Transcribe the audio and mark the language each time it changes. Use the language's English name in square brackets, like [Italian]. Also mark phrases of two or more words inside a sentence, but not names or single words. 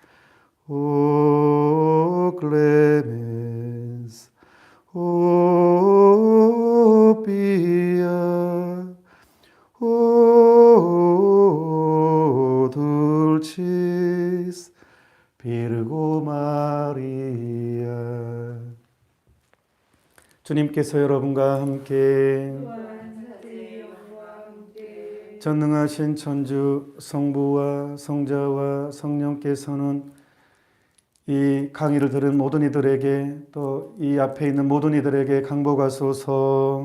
[Latin] O clemens, o pia, o dulcis Virgo Maria. [Korean] 주님께서 여러분과 함께 전능하신 천주 성부와 성자와 성령께서는 이 강의를 들은 모든 이들에게 또 이 앞에 있는 모든 이들에게 강복하소서.